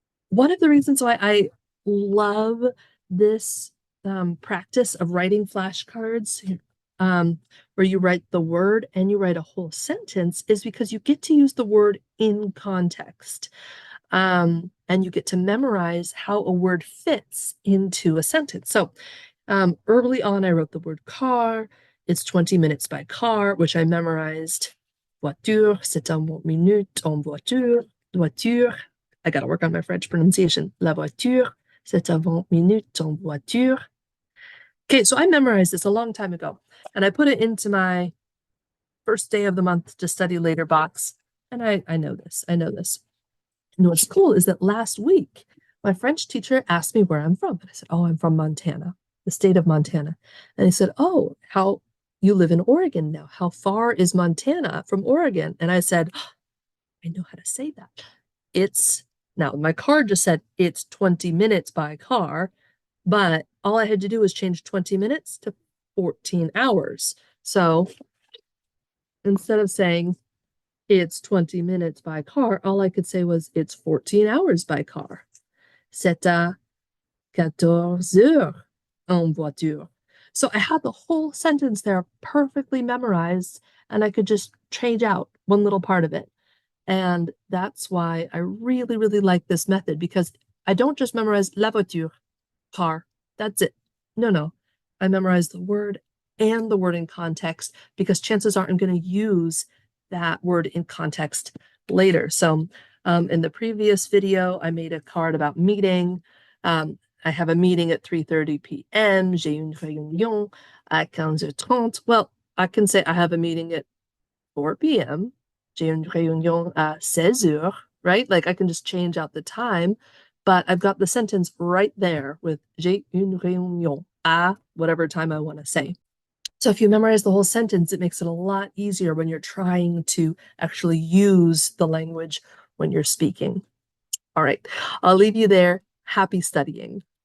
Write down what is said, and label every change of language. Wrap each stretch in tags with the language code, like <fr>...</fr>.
<en>One of the reasons why I love this practice of writing flashcards, where you write the word and you write a whole sentence, is because you get to use the word in context. And you get to memorize how a word fits into a sentence. So early on, I wrote the word car. It's 20 minutes by car, which I memorized.</en> <fr>Voiture, c'est un 20 minutes en voiture.</fr> <en>Voiture, I got to work on my French pronunciation.</en> <fr>La voiture, c'est un 20 minutes en voiture.</fr> <en>Okay, so I memorized this a long time ago, and I put it into my first day of the month to study later box. And I know this. I know this. And what's cool is that last week, my French teacher asked me where I'm from. And I said, oh, I'm from Montana, the state of Montana. And he said, oh, how you live in Oregon now. How far is Montana from Oregon? And I said, oh, I know how to say that. Now my card just said it's 20 minutes by car, but all I had to do was change 20 minutes to 14 hours. So instead of saying it's 20 minutes by car, all I could say was it's 14 hours by car.</en> <fr>C'est à 14 heures en voiture.</fr> <en>So I had the whole sentence there perfectly memorized, and I could just change out one little part of it. And that's why I really, really like this method, because I don't just memorize la voiture, car. That's it. No. I memorize the word and the word in context, because chances are I'm going to use that word in context later. So in the previous video, I made a card about meeting. I have a meeting at 3:30 p.m.</en> <fr>J'ai une réunion à 15h30.</fr> <en>Well, I can say I have a meeting at 4 p.m.</en> <fr>J'ai une réunion à 16h, right?</fr> <en>Like I can just change out the time, but I've got the sentence right there with</en> <fr>j'ai une réunion à</fr> <en>whatever time I want to say. So if you memorize the whole sentence, it makes it a lot easier when you're trying to actually use the language when you're speaking. All right, I'll leave you there. Happy studying.</en>